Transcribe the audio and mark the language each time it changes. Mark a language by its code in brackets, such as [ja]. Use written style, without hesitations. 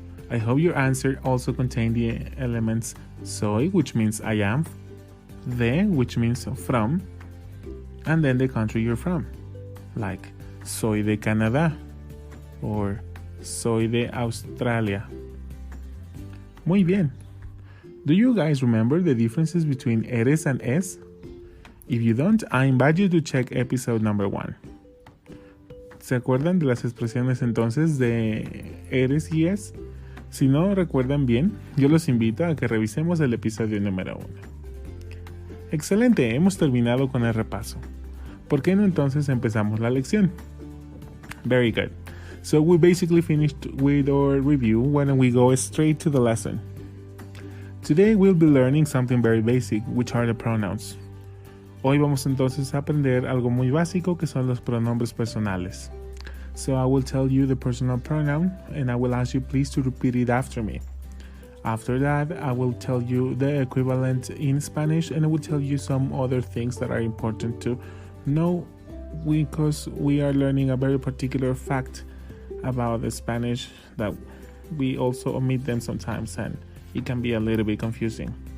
[en] I hope your answer also contained the elements soy, which means I am, de, which means from, and then the country you're from, like [es] soy de Canadá [en] or [es] soy de Australia. Muy bien. [en] Do you guys remember the differences between eres and es? If you don't, I invite you to check episode number 1. [es] ¿Se acuerdan de las expresiones entonces de eres y es? Si no recuerdan bien, yo los invito a que revisemos el episodio número 1. Excelente, hemos terminado con el repaso. ¿Por qué no entonces empezamos la lección? [en] Very good. So we basically finished with our review. Why don't we go straight to the lesson? Today we'll be learning something very basic, which are the pronouns. [es] Hoy vamos entonces a aprender algo muy básico que son los pronombres personales. [en] So I will tell you the personal pronoun and I will ask you please to repeat it after me. After that, I will tell you the equivalent in Spanish and I will tell you some other things that are important to know because we are learning a very particular fact about the Spanish that we also omit them sometimes and it can be a little bit confusing.